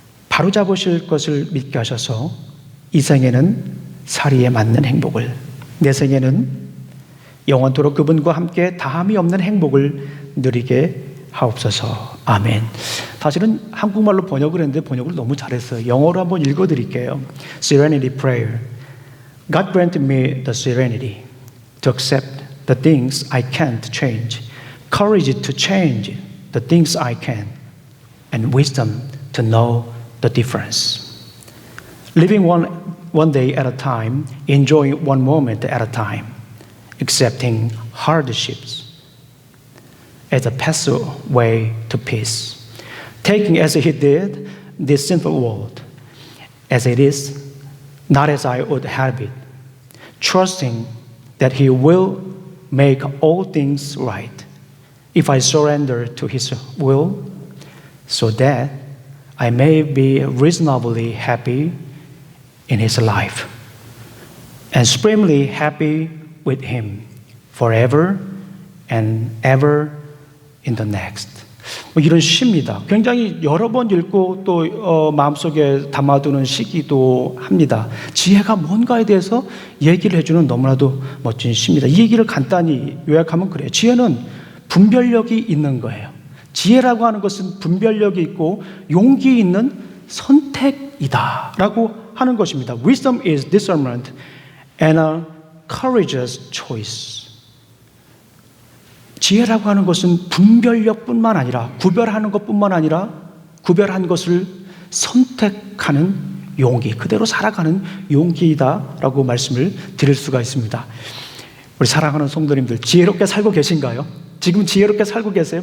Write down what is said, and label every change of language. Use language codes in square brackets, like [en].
[ko] 바로잡으실 것을 믿게 하셔서 이 생에는 사리에 맞는 행복을, 내 생에는 영원토록 그분과 함께 다함이 없는 행복을 누리게 하옵소서. 아멘. 사실은 한국말로 번역을 했는데 번역을 너무 잘했어요. 영어로 한번 읽어드릴게요. [en] Serenity Prayer. God grant me the serenity to accept the things I can't change, courage to change the things I can, and wisdom to know the difference. Living one day at a time, enjoying one moment at a time, accepting hardships as a pathway to peace, taking as he did this sinful world as it is, not as I would have it, trusting that he will make all things right if I surrender to his will, so that I may be reasonably happy in his life and supremely happy with him forever and ever in the next. [ko] 이런 시입니다. 굉장히 여러 번 읽고 또 마음속에 담아두는 시기도 합니다. 지혜가 뭔가에 대해서 얘기를 해주는 너무나도 멋진 시입니다. 이 얘기를 간단히 요약하면 그래요. 지혜는 분별력이 있는 거예요. 지혜라고 하는 것은 분별력이 있고 용기 있는 선택이다 라고 하는 것입니다. [en] Wisdom is discernment and a courageous choice. [ko] 지혜라고 하는 것은 분별력뿐만 아니라, 구별하는 것뿐만 아니라 구별한 것을 선택하는 용기, 그대로 살아가는 용기이다라고 말씀을 드릴 수가 있습니다. 우리 사랑하는 성도님들, 지혜롭게 살고 계신가요? 지금 지혜롭게 살고 계세요?